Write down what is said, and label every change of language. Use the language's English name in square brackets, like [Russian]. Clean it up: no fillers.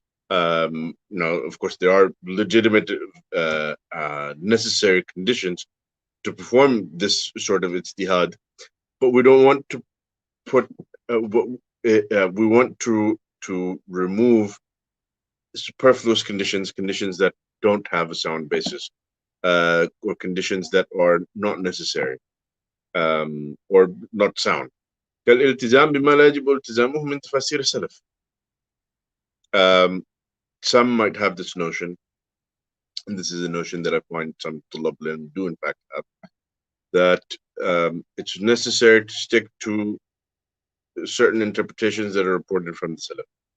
[English] Now, of course, there are legitimate, necessary conditions to perform this sort of ijtihad, but we don't want to put. We want to remove superfluous conditions that don't have a sound basis, or conditions that are not necessary, or not sound. [Arabic] كالالتزام بما لا يجب التزامه من تفاسير السلف. [English] Some might have this notion, and this is a notion that I find some Tulab do in fact have, that it's necessary to stick to certain interpretations that are reported from the Salaf.